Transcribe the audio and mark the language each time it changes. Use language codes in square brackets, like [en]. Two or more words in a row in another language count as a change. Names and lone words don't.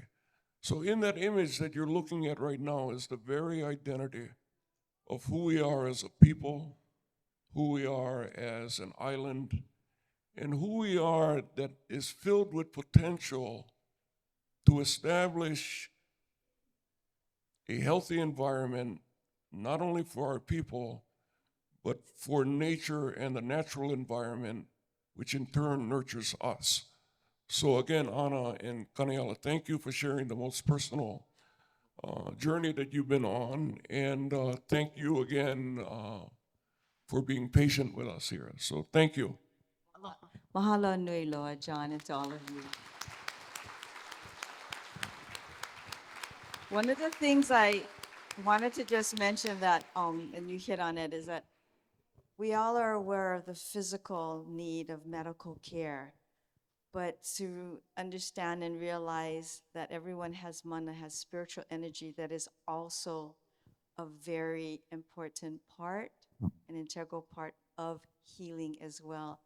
[en] So in that image that you're looking at right now is the very identity of who we are as a people, who we are as an island, and who we are that is filled with potential to establish a healthy environment, not only for our people, but for nature and the natural environment, which in turn nurtures us. So again, Anna and Kaniala, thank you for sharing the most personal journey that you've been on, and thank you again for being patient with us here. So thank you. [haw] Mahalo nui loa, [en] John, and to all of you. One of the things I Wanted to just mention that, and you hit on it, is that we all are aware of the physical need of medical care, but to understand and realize that everyone has mana, has spiritual energy that is also a very important part, an integral part of healing as well.